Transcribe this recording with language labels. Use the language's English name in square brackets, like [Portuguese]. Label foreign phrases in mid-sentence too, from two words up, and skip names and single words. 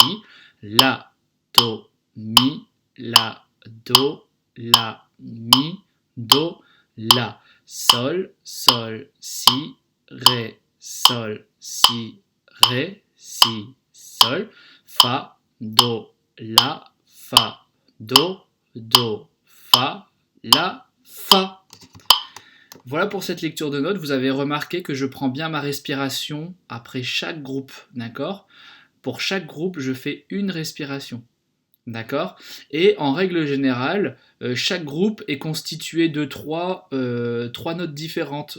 [French] La, Do, Mi, La, Do, La, Mi, Do, La. Sol, Sol, Si, Ré, Sol, Si, Ré, Si, Sol. Fa, Do, La, Fa, Do, Do, Fa, La, Fa. Voilà pour cette lecture de notes. Vous avez remarqué que je prends bien ma respiration après chaque groupe, d'accord ? Pour chaque groupe, je fais une respiration, d'accord ? Et en règle générale, chaque groupe est constitué de trois notes différentes.